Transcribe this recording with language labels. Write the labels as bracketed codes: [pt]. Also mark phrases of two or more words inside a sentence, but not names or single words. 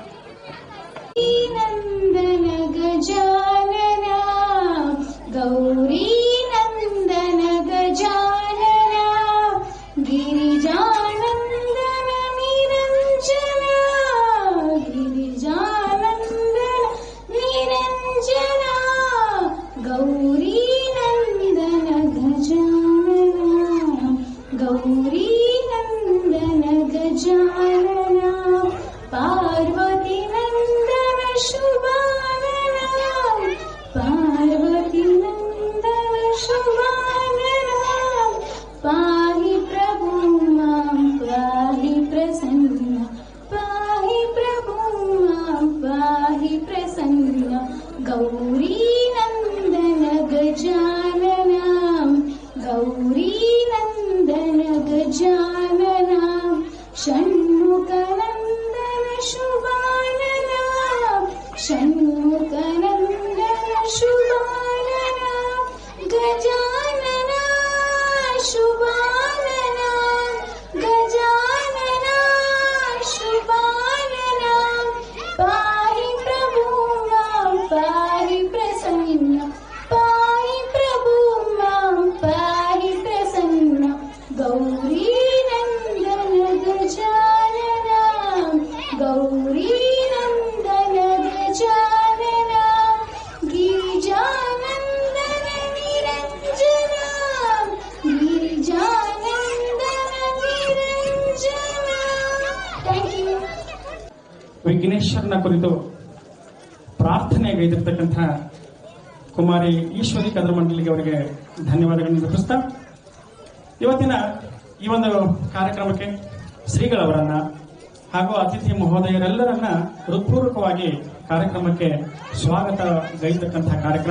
[sa] ನಂದನ ಗಜಾನನ ಗೌರಿ ನಂದನ ಗಜಾನನ ಗಿರಿಜಾನಂದನ ನಿರಂಜನ ಗಿರಿಜಾನಂದನ ನಿರಂಜನ ಗೌರಿ ನಂದನ ಗಜಾನನ ಗೌರಿ ನಂದನ ಗಜಾನನ ಪಾರ್ವತಿ ನಂದನ ಶುಭಾನನ ಪಾರ್ವತಿ ನಂದನ ಶುಭಾನನ ಪಾಹಿ ಪ್ರಭು ಮಾಂ ಪಾಹಿ ಪ್ರಸನ್ನ ಪಾಹಿ ಪ್ರಭು ಮಾಂ ಪಾಹಿ ಪ್ರಸನ್ನ ಗೌರಿ ನಂದನ ಗಜಾನನ ಗೌರಿ ನಂದನ ಗಜಾನನ ಷಣ್ಮುಖನಂದನ ಶುಭಾನನ ಷಣ್ಮುಖನಂದನ ಶುಭಾನನ ಗಜಾನನ ಶುಭಾನನ ಗಜಾನನ ಶುಭಾನನ ಪಾಹಿ ಪ್ರಭು ಮಾಂ ಪಾಹಿ ಪ್ರಸನ್ನ ಪಾಹಿ ಪ್ರಭು ಮಾಂ ಪಾಹಿ ಪ್ರಸನ್ನ ಗೌರಿ ನಂದನ ಗಜಾನನ ಗೌರಿ ನಂದನ ಗಜಾನನ ಗಿರಿಜಾನಂದನ ನಿರಂಜನ ಗಿರಿಜಾನಂದನ ನಿರಂಜನ. [en] Thank you. [kn] ವಿಘ್ನೇಶ್ವರನ ಕುರಿತು ಪ್ರಾರ್ಥನೆಗೈದಿರ್ತಕ್ಕಂಥ ಕುಮಾರಿ ಈಶ್ವರಿ ಕದರ ಮಂಡಳಿಗೆ ಅವರಿಗೆ ಧನ್ಯವಾದಗಳನ್ನು ಅರ್ಪಿಸ್ತಾ ಇವತ್ತಿನ ಈ ಒಂದು ಕಾರ್ಯಕ್ರಮಕ್ಕೆ ಶ್ರೀಗಳವರನ್ನ ಹಾಗೂ ಅತಿಥಿ ಮಹೋದಯರೆಲ್ಲರನ್ನ ಹೃತ್ಪೂರ್ವಕವಾಗಿ ಕಾರ್ಯಕ್ರಮಕ್ಕೆ ಸ್ವಾಗತ ಗೈತಕ್ಕಂತಹ ಕಾರ್ಯಕ್ರಮ.